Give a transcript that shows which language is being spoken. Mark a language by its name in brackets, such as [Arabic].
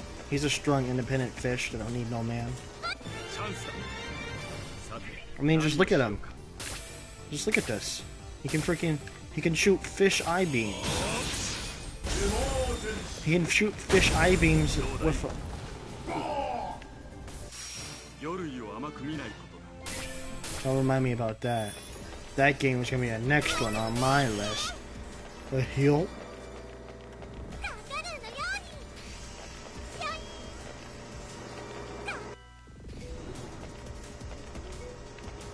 [English] He's a strong, independent fish that don't need no man. [Japanese] チャンスだ。さて、 [English] I mean, just look at him. Just look at this. He can shoot fish eye beams. He can shoot fish eye beams with. [Japanese] 魚類を甘く見ないことだ。 [English] Don't remind me about that. That game was gonna be the next one on my list. The hill. [Japanese] カンガルーのように。よい。